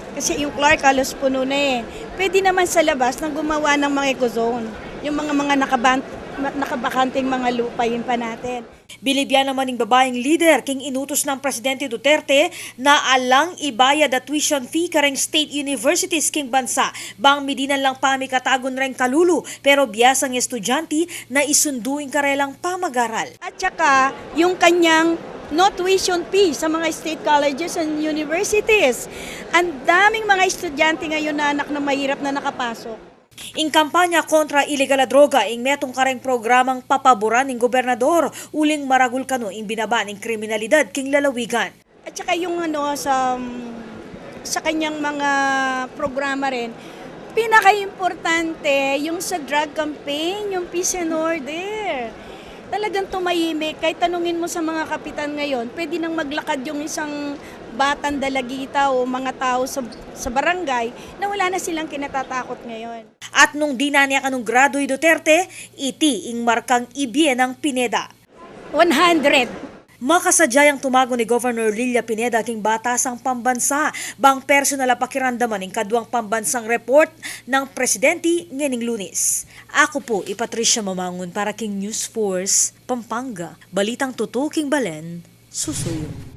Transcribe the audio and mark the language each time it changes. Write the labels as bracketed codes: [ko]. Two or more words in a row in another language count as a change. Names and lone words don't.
[tl] Kasi yung Clark halos puno na eh. Pwede naman sa labas nang gumawa ng mga eco-zone. Yung mga nakabakanting mga lupain pa natin. [pam] Bilibyan naman ng babaeng leader king inutos ng Presidente Duterte na alang ibayad at [en] tuition fee [pam] kareng [en] state universities [pam] king bansa. Bang midinan lang pamikatagon ring kalulu pero biyasang estudyante na isunduing karelang pamagaral. [tl] At saka yung kanyang [en] no tuition fee [tl] sa mga [en] state colleges and universities. [tl] Ang daming mga estudyante ngayon na anak na mahirap na nakapasok. [pam] Ing kampanya kontra ilegal na droga ing metong kareng programang papaboran ng gobernador uling maragul kano ing binaba ng kriminalidad king lalawigan. [tl] At saka yung sa kanyang mga programa rin, pinaka-importante yung sa [en] drug campaign, [tl] yung [en] peace and order. [tl] Talagang tumahimik. Kahit tanungin mo sa mga kapitan ngayon, pwede nang maglakad yung isang batang dalagita o mga tao sa barangay na wala na silang kinatatakot ngayon. [pam] At nung dinanya kanong graduy Duterte, iti ing markang ibye ng Pineda. 100. Makasadyayang tumago ni Governor Lilia Pineda king batasang pambansa bang personal pakiramdaman ng kadwang pambansang report ng Presidente nganing Lunes. Ako po, Patricia Mamangon para king News Force, Pampanga. Balitang tutuking Balen, susuyo.